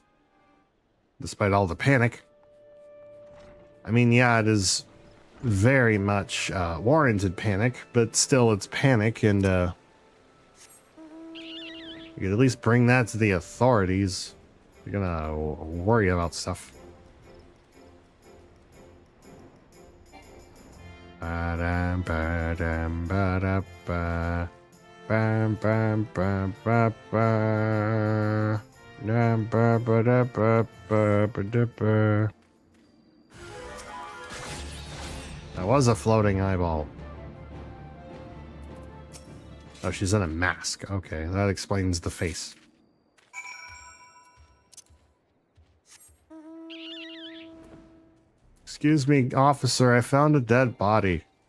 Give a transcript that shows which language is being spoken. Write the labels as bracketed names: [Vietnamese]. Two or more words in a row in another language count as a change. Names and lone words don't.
[English] Despite all the panic. I mean, yeah, it is very much warranted panic, but still it's panic, and you could at least bring that to the authorities. You're gonna worry about stuff. Ba-dam, ba-dam, ba-da-ba. Bam, bam, bam, ba, ba. Dam, ba, ba, da, ba, ba, ba, da, ba. That was a floating eyeball. Oh, she's in a mask. Okay, that explains the face. Excuse me, officer, I found a dead body.